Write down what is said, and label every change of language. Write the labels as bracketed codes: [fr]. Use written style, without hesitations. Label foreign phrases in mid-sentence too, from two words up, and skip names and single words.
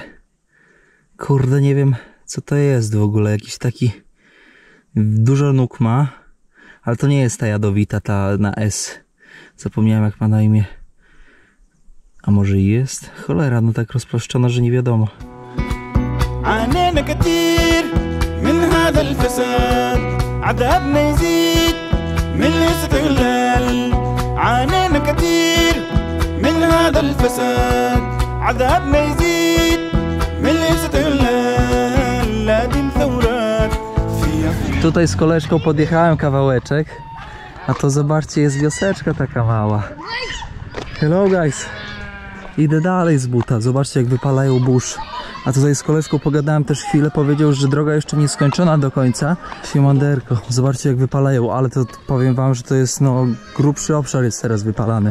[pl] Kurde, nie wiem co to jest w ogóle, jakiś taki dużo nóg ma, ale to nie jest ta jadowita, ta na S. Zapomniałem jak ma na imię. A może i jest? Cholera, no tak rozplaszczona, że nie wiadomo. [ar] عانينا كتير من هذا الفساد عذابنا يزيد من الاستغلال لكن ثورات فيها. [pl] Tutaj z koleżką podjechałem kawałeczek, a to zobaczcie, jest wioseczka taka mała. [en] Hello guys. [pl] Idę dalej z buta, zobaczcie jak wypalają burz. A tutaj z koleżką pogadałem też chwilę, powiedział, że droga jeszcze nie skończona do końca. Siemanderko, zobaczcie jak wypalają, ale to powiem wam, że to jest no grubszy obszar jest teraz wypalany.